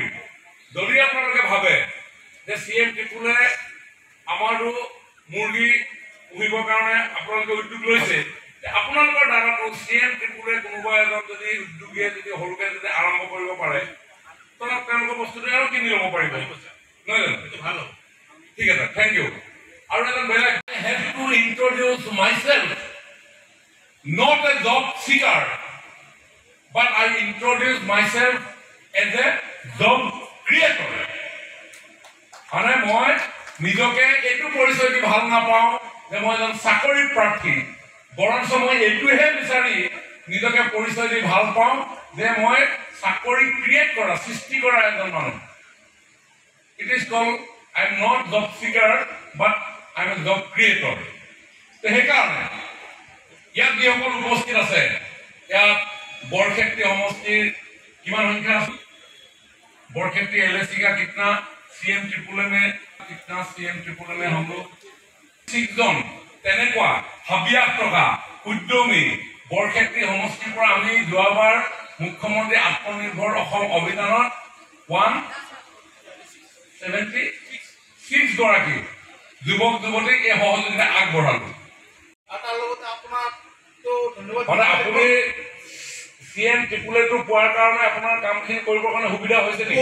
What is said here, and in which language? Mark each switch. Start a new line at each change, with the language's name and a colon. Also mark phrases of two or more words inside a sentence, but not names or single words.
Assamese: যদি আপোনালোকে ভাবে যে CM ত্ৰিপুলে আমাৰো মুৰ্গী পুহিবৰ কাৰণে আপোনালোকে উদ্যোগ লৈছে, আপোনালোকৰ দ্বাৰাটো CM ত্ৰিপুলে কোনোবা এজন যদি উদ্যোগীয়ে যদি সৰুকে যদি আৰম্ভ কৰিব পাৰে তেওঁলোকৰ বস্তুটো আৰু কিনি ল'ব পাৰিব, নহয় জানো? ভাল হ'ব। ঠিক আছে,
English: thank you.
Assamese: আৰু এজন বেলেগ
English: I have to introduce myself, not a job seeker, but I introduce myself as a job creator.
Assamese: মানে মই নিজকে এইটো পৰিচয় দি ভাল নাপাওঁ যে মই এজন চাকৰি প্ৰাৰ্থী, বৰঞ্চ মই এইটোহে বিচাৰি নিজকে পৰিচয় দি ভাল পাওঁ যে মই চাকৰি ক্ৰিয়েট কৰা সৃষ্টি কৰা এজন মানুহ।
English: It is called I am not job seeker but I am a job creator.
Assamese: সেইকাৰণে ইয়াত যিসকল উপস্থিত আছে, ইয়াত বৰক্ষেত্ৰী সমষ্টিৰ কিমান সংখ্যা আছে?
Hindi: बरखेती LSC का कितना CM ट्रिपल में कितना CM ट्रिपल में हम लोग
Assamese: 6 জন তেনেকুৱা হবিয়াক টকা উদ্যমী বৰখেতী সমষ্টিৰ পৰা আমি যোৱাবাৰ মুখ্যমন্ত্ৰী আত্মনিৰ্ভৰ অসম অভিযানত 176 গৰাকী যুৱক যুৱতীক এই সহযোগিতা আগবঢ়ালো। তাৰ লগতে আপোনাক তো ধন্যবাদ। মানে আপুনি CM ত্ৰিপুলে তো পোৱাৰ কাৰণে আপোনাৰ কামখিনি কৰিবৰ কাৰণে সুবিধা হৈছে নেকি?